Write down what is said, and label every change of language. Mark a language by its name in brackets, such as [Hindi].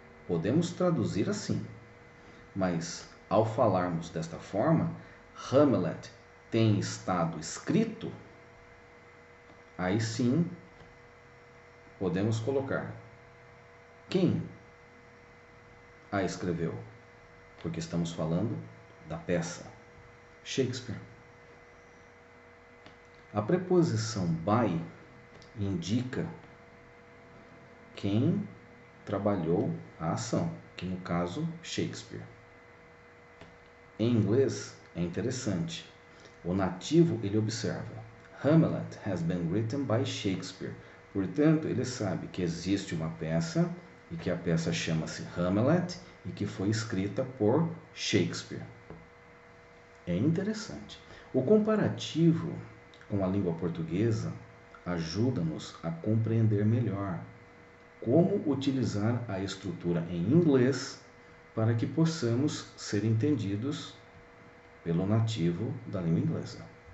[Portuguese] Podemos traduzir assim. Mas, ao falarmos desta forma, Hamlet tem estado escrito, aí sim podemos colocar quem a escreveu, porque estamos falando da peça Shakespeare. A preposição by indica quem trabalhou a ação, que no caso Shakespeare. Em inglês é interessante. O nativo ele observa [English] Hamlet has been written by Shakespeare. [Portuguese] Portanto, ele sabe que existe uma peça e que a peça chama-se Hamlet e que foi escrita por Shakespeare. É interessante. O comparativo com a língua portuguesa ajuda-nos a compreender melhor como utilizar a estrutura em inglês para que possamos ser entendidos pelo nativo da língua inglesa.